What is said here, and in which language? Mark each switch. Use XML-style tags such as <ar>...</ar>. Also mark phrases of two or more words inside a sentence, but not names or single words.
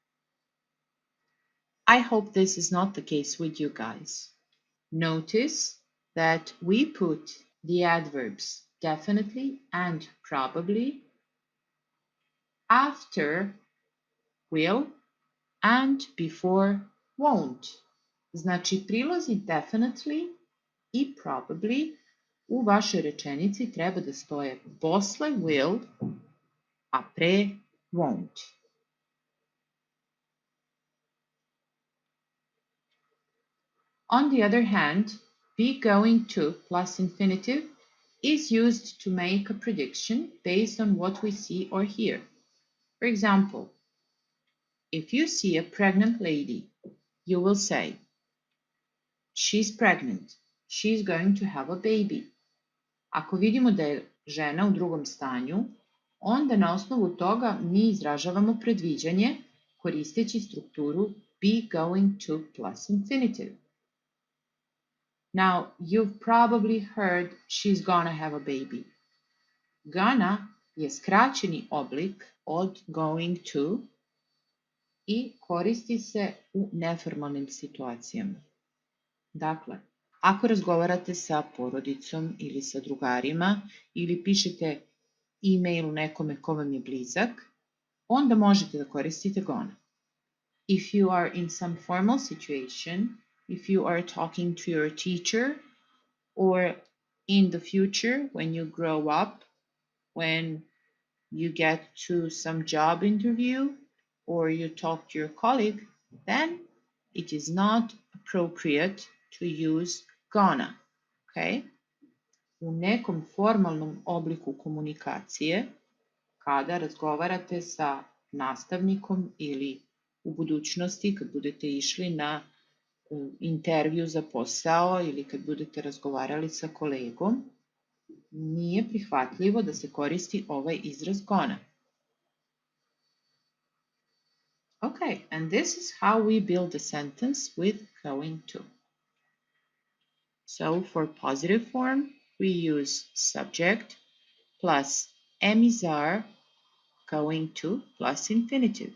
<en>I hope this is not the case with you guys. Notice that we put the adverbs definitely and probably after will and before won't.</en> <sr>Znači, prilozi definitely i probably u vašoj rečenici treba da stoje posle will, a pre won't.</sr> <en>On the other hand, be going to plus infinitive is used to make a prediction based on what we see or hear. For example, if you see a pregnant lady, you will say, she's pregnant, she's going to have a baby.</en> <sr>Ako vidimo da je žena u drugom stanju, onda na osnovu toga mi izražavamo predviđanje koristeći strukturu</sr> <en>be going to plus infinitive. Now, you've probably heard she's gonna have a baby.</en> <sr>Gonna je skraćeni oblik od</sr> <en>going to</en> <sr>i koristi se u neformalnim situacijama. Dakle, ako razgovarate sa porodicom ili sa drugarima ili pišete e-mail nekome ko vam je blizak, onda možete da koristite gonna.</sr> <en>If you are in some formal situation, if you are talking to your teacher, or in the future when you grow up, when you get to some job interview, or you talk to your colleague, then it is not appropriate to use gonna, okay?</en> <sr>U nekom formalnom obliku komunikacije, kada razgovarate sa nastavnikom ili u budućnosti kad budete išli na intervju za posao ili kad budete razgovarali sa kolegom, nije prihvatljivo da se koristi ovaj izraz gonna.</sr> <en>Okay, and this is how we build a sentence with going to. So for positive form, we use subject plus emizar going to plus infinitive.</en>